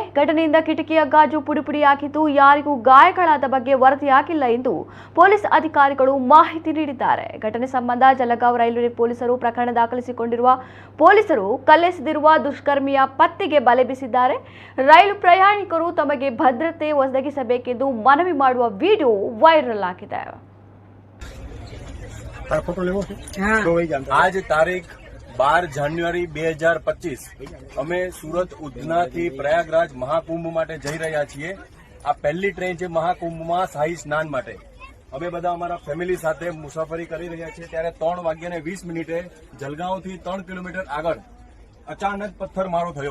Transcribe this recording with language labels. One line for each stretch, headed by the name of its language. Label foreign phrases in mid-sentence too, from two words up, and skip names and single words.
Kannada: ಘಟನೆಯಿಂದ ಕಿಟಕಿಯ ಗಾಜು ಪುಡಿಪುಡಿಯಾಗಿದ್ದು ಯಾರಿಗೂ ಗಾಯಗಳಾದ ಬಗ್ಗೆ ವರದಿಯಾಗಿಲ್ಲ ಎಂದು ಪೊಲೀಸ್ ಅಧಿಕಾರಿಗಳು ಮಾಹಿತಿ ನೀಡಿದ್ದಾರೆ. ಘಟನೆ ಸಂಬಂಧ ಜಲಗಾಂವ್ ರೈಲ್ವೆ ಪೊಲೀಸರು ಪ್ರಕರಣ ದಾಖಲಿಸಿಕೊಂಡಿರುವ ಪೊಲೀಸರು ಕಲ್ಲೆಸೆದಿರುವ ದುಷ್ಕರ್ಮಿಯ ಪತ್ತೆಗೆ ಬಲೆ ಬೀಸಿದ್ದಾರೆ. ರೈಲು ಪ್ರಯಾಣಿಕರು ತಮಗೆ ಭದ್ರತೆ ಒದಗಿಸಬೇಕೆಂದು ಮನವಿ ಮಾಡುವ ವಿಡಿಯೋ ವೈರಲ್ ಆಗಿದೆ.
Hindi: आज तारीख
Gujarati: 12 જાન્યુઆરી 2025 અમે સુરત ઉધનાથી પ્રયાગરાજ મહાકુંભ માટે જઈ રહ્યા છીએ. આ પહેલી ટ્રેન છે મહાકુંભમાં શાહી સ્નાન માટે. અમે બધા અમારા ફેમિલી સાથે મુસાફરી કરી રહ્યા છીએ ત્યારે 3:20 જલગાંવથી 3 કિલોમીટર આગળ અચાનક પથ્થરમારો થયો.